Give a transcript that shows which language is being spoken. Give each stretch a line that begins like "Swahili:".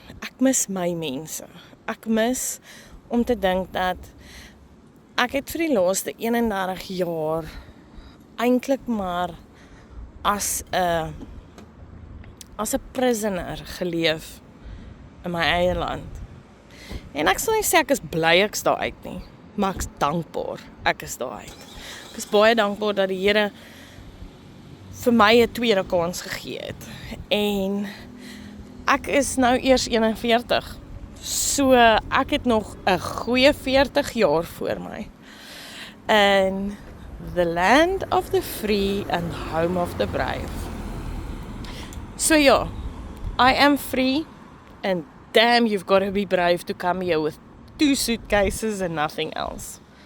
Afrikaans: Ek mis my mense. Ek mis om te dink dat ek het vir die laaste 31 jaar eintlik maar as 'n prisoner geleef in my eie land. En ek sal nie sê ek is bly ek's daar uit nie, maar ek's dankbaar ek is daar uit. Ek is baie dankbaar dat die Here vir my 'n tweede kans gegee het. En ek is nou eers 41. So ek het nog 'n goeie 40 jaar voor my.
English: In the land of the free and home of the brave. So ja, I am free and damn you've got to be brave to come here with 2 suitcases and nothing else.